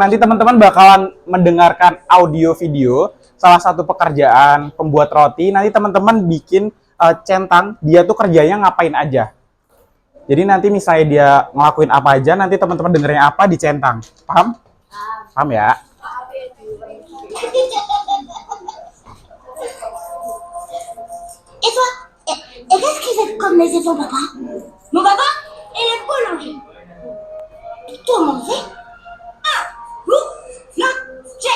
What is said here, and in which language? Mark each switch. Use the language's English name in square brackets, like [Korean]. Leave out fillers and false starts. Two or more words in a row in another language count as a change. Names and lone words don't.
[Indonesian] Nanti teman-teman bakalan mendengarkan audio video salah satu pekerjaan pembuat roti. Nanti teman-teman bikin centang, dia tuh kerjanya ngapain aja. Jadi nanti misalnya dia ngelakuin apa aja, nanti teman-teman dengernya apa dicentang. Paham? Paham ya? [French] Et toi, et qu'est-ce qu'il fait comme métier ton papa? Mon papa, il est boulanger. Et toi, mon fait? Ah, boulanger.